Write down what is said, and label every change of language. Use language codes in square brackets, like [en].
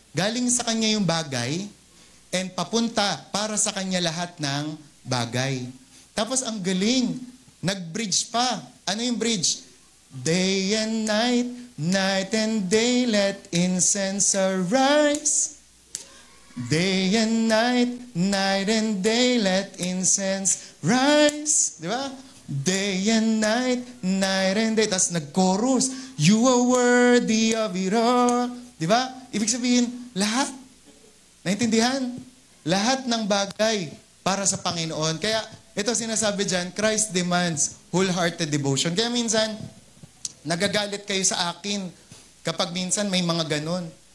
[tl] Galing sa Kanya yung bagay, and papunta para sa Kanya lahat ng bagay. Tapos ang galing, nag-bridge pa. Ano yung bridge? [en] Day and night, night and day, let incense arise. Day and night, night and day, let incense rise. [tl] Di ba? [en] Day and night, night and day. [tl] Tapos nag-chorus, [en] you are worthy of it all. [tl] Di ba? Ibig sabihin, lahat. Naintindihan? Lahat ng bagay para sa Panginoon. Kaya, ito sinasabi dyan, [en] Christ demands wholehearted devotion. [tl] Kaya minsan, nagagalit kayo sa akin kapag minsan may mga ganun.